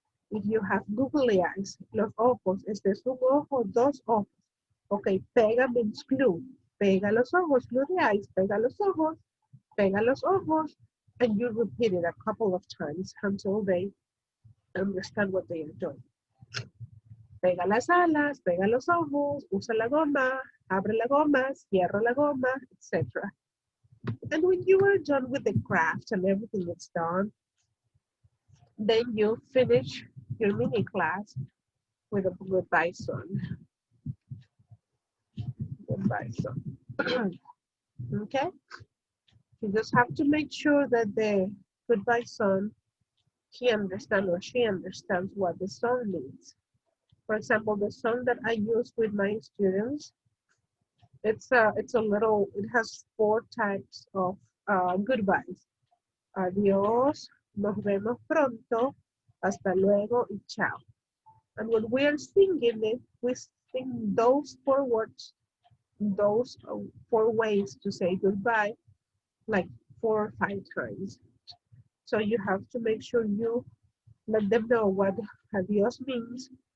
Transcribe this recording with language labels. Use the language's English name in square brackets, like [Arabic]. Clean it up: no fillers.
[English] If you have googly eyes, [Spanish] los ojos, este es un ojo, dos ojos. [English] Okay, pega means glue. [Spanish] Pega los ojos, [English] glue the eyes, [Spanish] pega los ojos, [English] and you repeat it a couple of times until they understand what they are doing. [Spanish] Pega las alas, pega los ojos, usa la goma, abre la goma, cierra la goma, etc. [English] And when you are done with the craft and everything is done, then you finish your mini class with a goodbye song. Goodbye song. Okay? You just have to make sure that the goodbye song, he understands or she understands what the song means. For example, the song that I use with my students, it has 4 types of goodbyes. [Spanish] Adiós, nos vemos pronto, hasta luego, y chao. [English] And when we are singing it, we sing those 4 words, those 4 ways to say goodbye, like 4 or 5 times. So you have to make sure you let them know what adiós means.